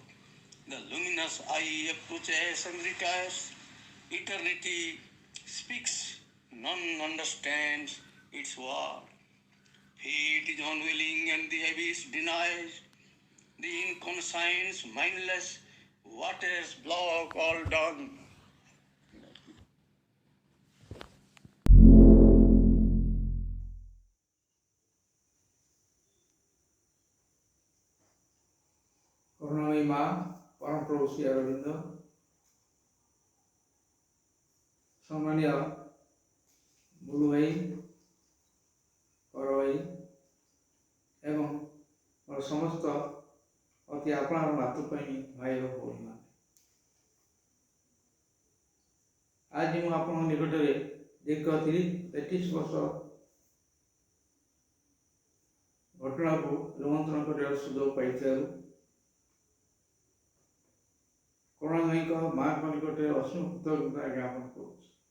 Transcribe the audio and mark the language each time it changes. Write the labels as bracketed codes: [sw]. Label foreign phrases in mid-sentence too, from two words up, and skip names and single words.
[en] The luminous eye approaches and retires. Eternity speaks, none understands its word. Fate is unwilling and the abyss denies. The inconscience mindless, waters block all done. [or] କରୁଣାମୟୀ ମା ପରମ ପ୍ରଭୁ ଶ୍ରୀ ଅରବିନ୍ଦ, ସମ୍ମାନୀୟ ବୁଲୁ ଭାଇ, ବଡ଼ ଭାଇ ଏବଂ ମୋର ସମସ୍ତ ଅତି ଆପଣାର ମାତୃପ୍ରେମୀ ଭାଇ ଓ ଭଉଣୀମାନେ, ଆଜି ମୁଁ ଆପଣଙ୍କ ନିକଟରେ ଦୀର୍ଘ 33 ବର୍ଷ ଘଟଣାକୁ ରୋମନ୍ଥନ କରିବାର ସୁଯୋଗ ପାଇଥିବାରୁ କରୁଣାମୟୀଙ୍କ ମାଙ୍କ ନିକଟରେ ଅସୀମ କୃତଜ୍ଞତା ଜ୍ଞାପନ କରୁଛି।